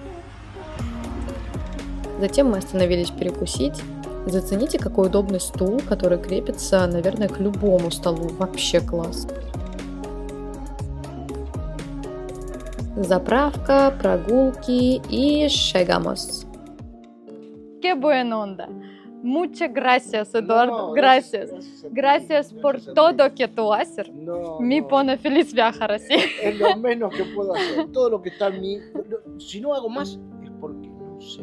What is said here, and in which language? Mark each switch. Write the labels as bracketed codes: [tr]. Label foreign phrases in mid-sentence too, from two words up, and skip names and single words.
[ru] Затем мы остановились перекусить. Зацените, какой удобный стул, который крепится, наверное, к любому столу. Вообще класс. Заправка, прогулки и шагамос. [es] Que buena onda. Muchas gracias, Eduardo. Gracias. Gracias por todo que tú haces. Me pone feliz viajar así. Es lo menos que puedo hacer. Todo lo que está en mí. Si no hago más, es porque no sé.